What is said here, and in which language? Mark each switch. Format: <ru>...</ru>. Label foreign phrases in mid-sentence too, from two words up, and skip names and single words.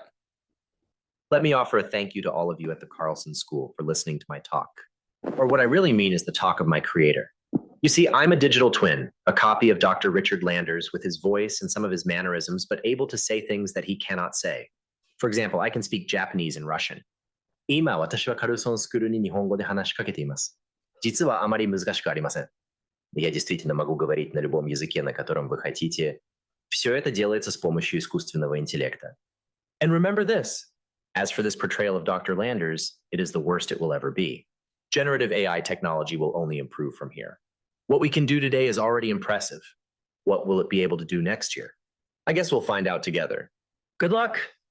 <en>Let me offer a thank you to all of you at the Carlson School for listening to my talk. Or what I really mean is the talk of my creator. You see, I'm a digital twin, a copy of Dr. Richard Landers with his voice and some of his mannerisms, but able to say things that he cannot say. For example, I can speak Japanese and Russian.</en> <ja>今、私はカルソンスクールに日本語で話しかけています。実はあまり難しくありません。</ja> <ru>Я действительно могу говорить на любом языке, на котором вы хотите. Все это делается с помощью искусственного интеллекта.</ru> <en>And remember this. As for this portrayal of Dr. Landers, it is the worst it will ever be. Generative AI technology will only improve from here. What we can do today is already impressive. What will it be able to do next year? I guess we'll find out together. Good luck.</en>